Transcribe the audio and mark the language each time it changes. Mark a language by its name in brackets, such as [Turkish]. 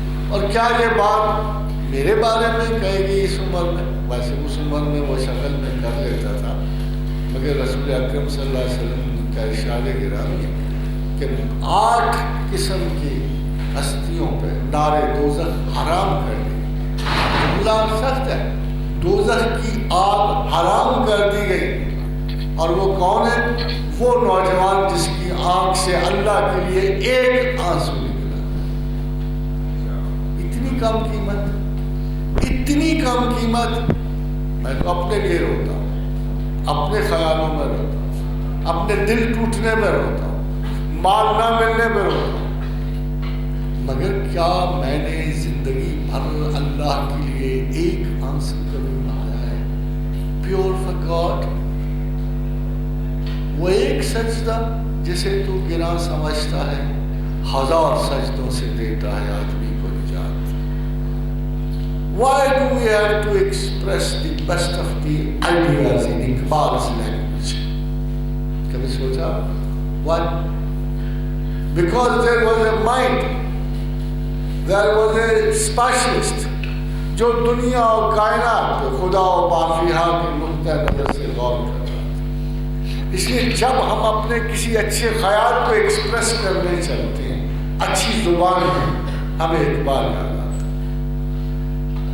[Urdu] اور کیا یہ بات میرے بارے میں کہے گی اس عمر میں؟ ویسے اس عمر میں وہ شکل میں کر لیتا تھا, مگر رسول اکرم صلی اللہ علیہ وسلم کا ارشاد گرامی کہ 8 قسم کی ہستیوں پہ نار دوزخ حرام کر دی. جملہ سخت ہے, دوزخ کی آگ حرام کر دی گئی. اور وہ کون ہے؟ وہ نوجوان جس کی آنکھ سے اللہ کے لیے ایک آنسو نکلا. اتنی کم قیمت, اتنی کم قیمت. میں تو اپنے لیے روتا ہوں, اپنے خیالوں میں روتا ہوں, اپنے دل ٹوٹنے میں روتا ہوں, مال نہ ملنے میں روتا ہوں. مگر کیا میں نے زندگی بھر اللہ کے لیے ایک آنسو کبھی بہایا ہے؟ [English] Pure for God. [Urdu] وہ ایک سجدہ جسے تو گراں سمجھتا ہے 1000 سجدوں سے دیتا ہے آدمی کو نجات. [English] Why do we have to express the best of the ideas in Iqbal's language? [Urdu] کبھی سوچا؟ [English] Why? Because there was a mind, there was a specialist [Urdu] جو دنیا اور کائنات پہ خدا و بافیہ کے نقطہ نظر سے غور کر رہا تھا. اس لیے جب ہم اپنے کسی اچھے خیال کو ایکسپریس کرنے چلتے ہیں اچھی زبان میں, ہمیں اقبال یاد آتا ہے.